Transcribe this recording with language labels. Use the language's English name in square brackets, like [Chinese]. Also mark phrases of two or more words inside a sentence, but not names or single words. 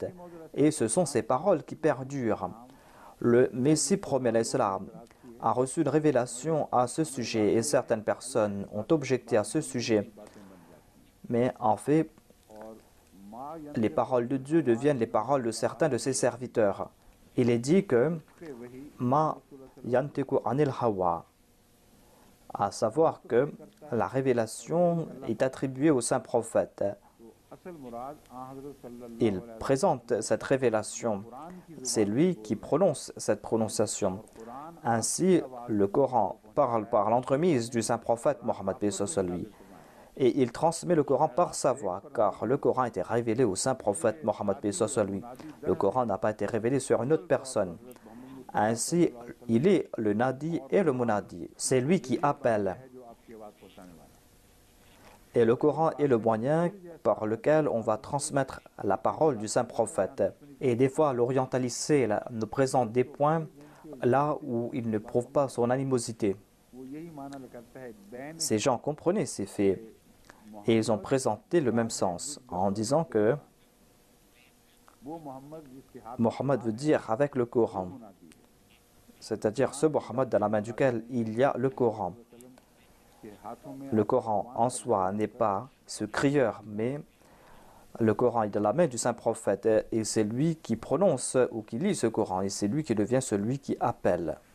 [French] Et ce sont ces paroles qui perdurent. Le Messie promet l'Islam a reçu une révélation à ce sujet et certaines personnes ont objecté à ce sujet. Mais en fait, les paroles de Dieu deviennent les paroles de certains de ses serviteurs. Il est dit que [Arabic] ما ينطق عن الهوى, [French] à savoir que la révélation est attribuée au Saint-Prophète. [Urdu] असल मुराद हज़रत सल्लल्लाहु [French] Il présente cette révélation. C'est lui qui prononce cette prononciation. Ainsi, le Coran parle par l'entremise du Saint-Prophète Mohammed paix soit sur lui. Et il transmet le Coran par sa voix, car le Coran a été révélé au Saint-Prophète Mohammed paix soit sur lui. Le Coran n'a pas été révélé sur une autre personne. Ainsi, il est le Nadi et le Munadi. C'est lui qui appelle. [Urdu] है जो आपकी आवाज़ पहुंचाने वाला [French] Et le Coran est le moyen par lequel on va transmettre la parole du Saint-Prophète. Et des fois, l'orientalité nous présente des points là où il ne prouve pas son animosité. [Urdu] वो यही माना करता है बैन [French] Ces gens comprenaient ces faits. Et ils ont présenté le même sens en disant que Mohammed veut dire avec le Coran, c'est-à-dire ce Mohammed dans la main duquel il y a le Coran. Le Coran en soi n'est pas ce crieur, mais le Coran est dans la main du saint prophète et c'est lui qui prononce ou qui lit ce Coran et c'est lui qui devient celui qui appelle.